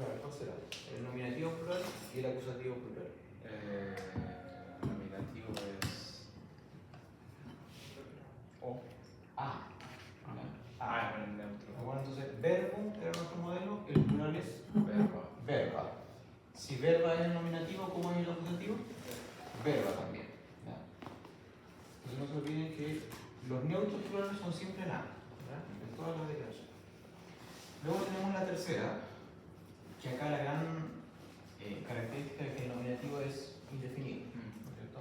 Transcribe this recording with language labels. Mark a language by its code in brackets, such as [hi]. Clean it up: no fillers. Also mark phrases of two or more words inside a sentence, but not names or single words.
[es] ¿Cuál será? El nominativo plural y el acusativo plural. Nominativo es. O. Ah. Bueno, el neutro. Bueno, entonces, verbo era nuestro modelo, el plural es Verba. verba. Si verba es el nominativo, ¿cómo es el acusativo? Verba también. ¿Ya? Entonces no se olviden que los neutros plurales son siempre nada, en todas las declaraciones. Luego tenemos la tercera, que acá la gran característica es que el nominativo es indefinido, ¿no es cierto?